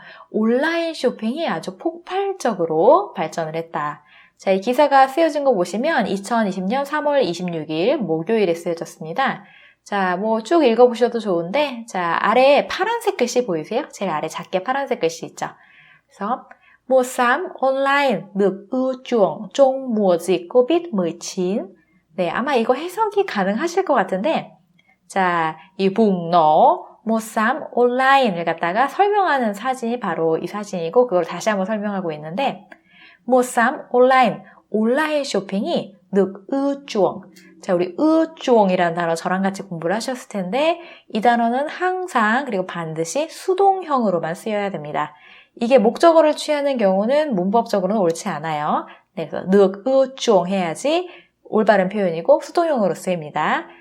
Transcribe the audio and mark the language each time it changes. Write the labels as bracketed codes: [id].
[ko] 온라인 쇼핑이 아주 폭발적으로 발전을 했다. 자, 이 기사가 쓰여진 거 보시면 2020년 3월 26일 목요일에 쓰여졌습니다. 자, 뭐 쭉 읽어보셔도 좋은데, 자, 아래에 파란색 글씨 보이세요? 제일 아래 작게 파란색 글씨 있죠? [vi] 그래서 mua sắm online được ưa chuộng trong mùa dịch COVID-19. [ko] 네, 아마 이거 해석이 가능하실 것 같은데, 자, 이 붕너 [vi] mua sắm online [ko] 을 갖다가 설명하는 사진이 바로 이 사진이고 그걸 다시 한번 설명하고 있는데 [vi] mua sắm online. [ko] 온라인 쇼핑이 [vi] được ưa chuộng. [ko] 자, 우리 ưa chuộng 이라는 단어 저랑 같이 공부를 하셨을 텐데 이 단어는 항상 그리고 반드시 수동형으로만 쓰여야 됩니다. 이게 목적어를 취하는 경우는 문법적으로는 옳지 않아요. 네, 그래서 [vi] được ưa chuộng [ko] 해야지 올바른 표현이고 수동형으로 쓰입니다.